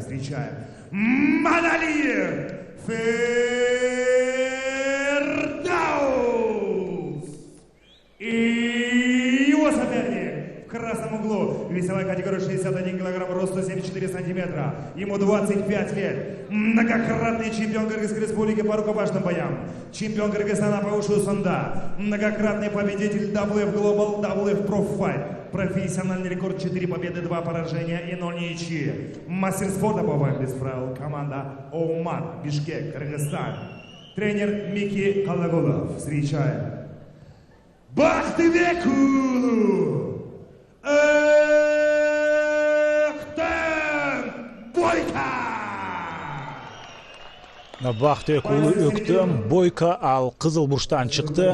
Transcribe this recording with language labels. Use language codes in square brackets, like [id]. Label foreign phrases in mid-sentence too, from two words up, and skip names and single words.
[ru] Встречаем Мадалиев Фирдаус. И его соперник в красном углу, весовая категория 61 килограмм, рост 174 сантиметра, ему 25 лет, многократный чемпион Кыргызской республики по рукопашным боям, чемпион Кыргызстана по ушу санда, многократный победитель WF Global, WF Pro Fight, профессиональный рекорд 4 победы, 2 поражения и 0 ничьи, мастер спорта по боям без правил, команда Оман, Бишкек, Кыргызстан, тренер Мики Калагулов. Встречаем Бактыбек уулу Өктөм Бойко. [ky] Бактыбек уулу Өктөм Бойко ал кызыл бурчтан чыкты.